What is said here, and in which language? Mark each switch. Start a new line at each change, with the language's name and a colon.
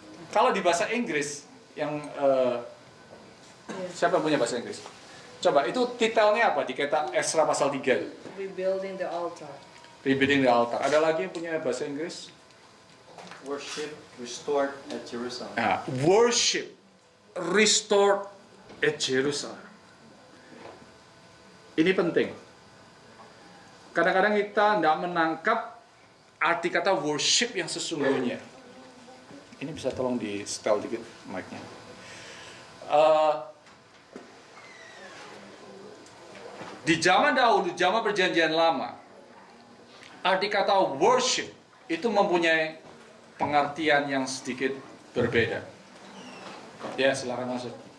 Indonesian: Kalau di bahasa Inggris yang siapa yang punya bahasa Inggris? Coba itu titelnya apa di kitab Esra pasal 3 itu?
English: Rebuilding the altar. Rebuilding the altar.
Indonesian: Ada lagi yang punya bahasa Inggris?
English: Worship restored at Jerusalem. Nah, worship restored at Jerusalem.
Indonesian: Ini penting. Kadang-kadang kita tidak menangkap arti kata worship yang sesungguhnya. Ini bisa tolong di setel dikit mic-nya. Di zaman dahulu, zaman perjanjian lama, arti kata worship itu mempunyai pengertian yang sedikit berbeda. Ya, silakan masuk.